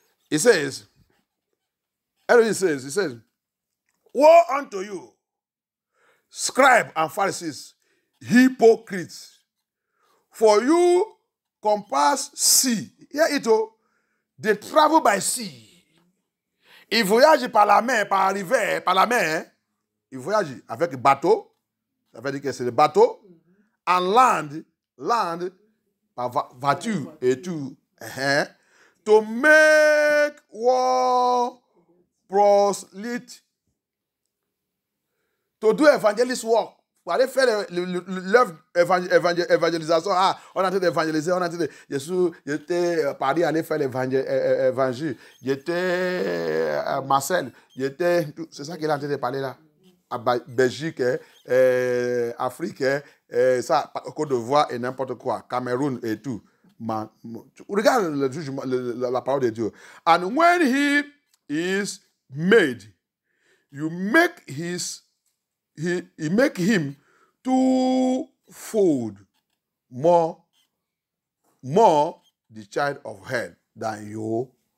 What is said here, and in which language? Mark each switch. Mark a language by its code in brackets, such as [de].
[en] It says, it says, woe unto you, scribes and Pharisees, hypocrites, for you compass sea. Hear it, they travel by sea. [fr] Ils voyagent par la mer, par la rivière, par la mer. Ils voyagent avec bateau. Ça veut dire que c'est le bateau. [en] And land, [fr] par voiture et tout. [en] To make war proselyte. To do evangelist work. [fr] Pour aller faire l'œuvre évangélisation. On est en train d'évangéliser, on est en train de... J'étais à Paris, aller faire l'évangile. J'étais à Marseille. C'est ça qu'il est en train de parler là. À Belgique, Afrique, ça, Côte d'Ivoire et n'importe quoi. Cameroun et tout. Regarde la parole de Dieu. [en] And when he is made, you make he make him twofold more the child of hell than you.